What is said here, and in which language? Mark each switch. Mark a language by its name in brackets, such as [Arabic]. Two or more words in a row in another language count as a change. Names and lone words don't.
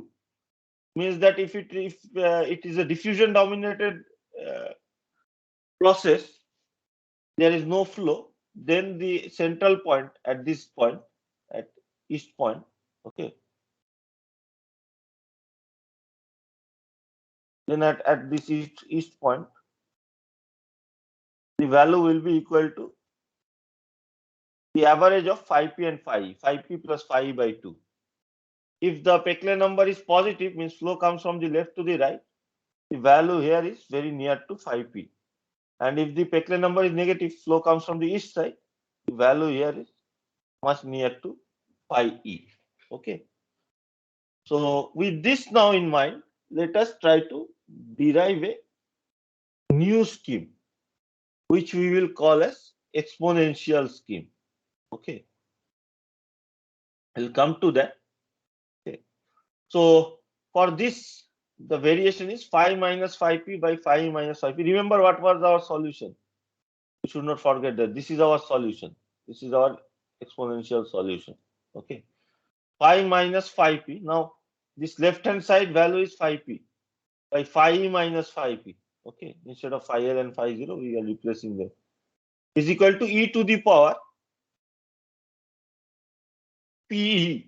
[English] Means that if it is a diffusion dominated process, there is no flow, then the central point at this point, at east point, okay, then at this east point, the value will be equal to the average of phi p and phi p plus phi by 2. If the Peclet number is positive, means flow comes from the left to the right, the value here is very near to phi p. And if the Peclet number is negative, flow comes from the east side, the value here is much near to phi e. Okay. So with this now in mind, let us try to derive a new scheme, which we will call as exponential scheme. Okay. I'll come to that. Okay. So for this, the variation is phi minus phi p by phi minus phi p. Remember what was our solution? We should not forget that this is our solution. This is our exponential solution. Okay. Phi minus phi p. Now this left hand side value is phi p by phi minus phi p. Okay. Instead of phi l and phi 0, we are replacing them. Is equal to e to the power p.